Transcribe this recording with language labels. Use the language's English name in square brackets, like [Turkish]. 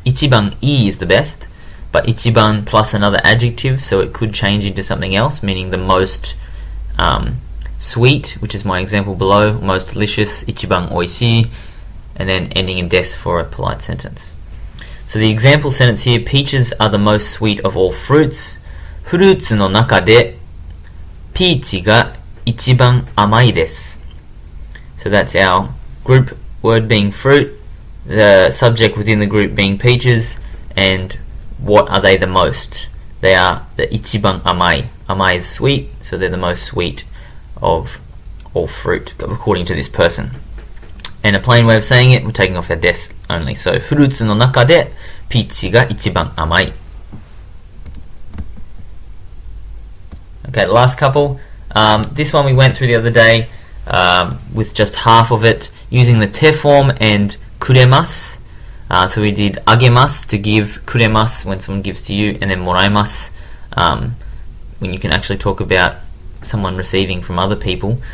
[English] Ichiban I is the best, but ichiban plus another adjective, so it could change into something else, meaning the most sweet, which is my example below, most delicious, ichiban oishii, and then ending in des for a polite sentence. So the example sentence here, peaches are the most sweet of all fruits. [Japanese] フルーツの中でピーチが一番甘いです. [English] So that's our group word being fruit, the subject within the group being peaches, and what are they the most? They are the [Japanese] 一番甘い. [English] Amai is sweet, so they're the most sweet of all fruit, according to this person. And a plain way of saying it, we're taking off our des only. [Japanese] So フルーツの中でピーチが一番甘い. [English] Okay, the last couple. This one we went through the other day with just half of it, using the te form and kuremasu. So we did agemasu to give, kuremasu when someone gives to you, and then moraimasu when you can actually talk about someone receiving from other people.